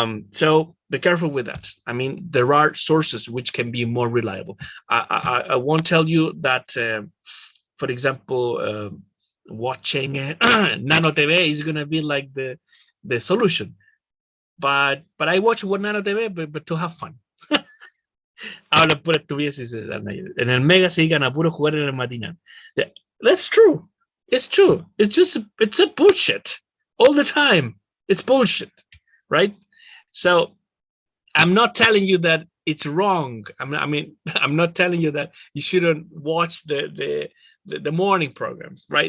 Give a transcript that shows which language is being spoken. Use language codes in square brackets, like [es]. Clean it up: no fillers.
[en] So be careful with that. I mean, there are sources which can be more reliable. I won't tell you that, for example, watching Nano TV is going to be like the solution. But I watch what Nano TV, but to have fun. [es] Habla pura estupideces en el Mega se dedican a puro jugar en el matinal. [en] That's true. It's true. It's a bullshit all the time. It's bullshit, right? So I'm not telling you that it's wrong. I mean, I'm not telling you that you shouldn't watch the morning programs, right?